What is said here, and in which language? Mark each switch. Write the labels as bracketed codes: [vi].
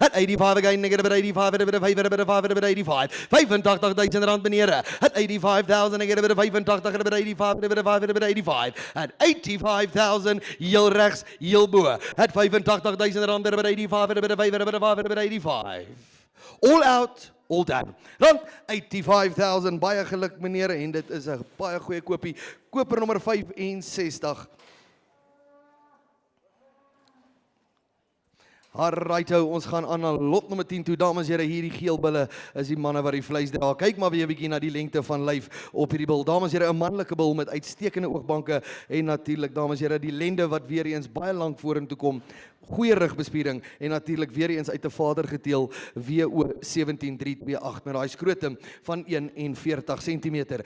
[en] At 85 again, I get a bit of 85, a bit of 5, a bit of 5, a bit of 85. 85,000 rand meneer. At 85,000, I get a bit of 85, a bit of 85, a bit of 5, a bit of 85. [af] At 85,000, heel rechts, heel bo. [en] At 85,000 rand, a bit of 85, a bit of 5, a bit of 5, a bit of 85. All out, all done. [af] Rand 85,000, baie geluk meneer, en dit is 'n baie goeie koopie. Koper nommer 65. Alrighto, ons gaan aan na lot nommer 10 toe. Dames en here, hierdie geel bulle is die manne wat die vleis dra. Kyk maar weer 'n bietjie na die lengte van lyf op hierdie bil. Dames en here, 'n manlike bil met uitstekende oogbanke en natuurlik, dames en here, die lende wat weer eens baie lank vorentoe kom. Goeie rugbespiering en natuurlik weer eens uit 'n vader geteel WO 17328 met daai skrotum van 41 cm.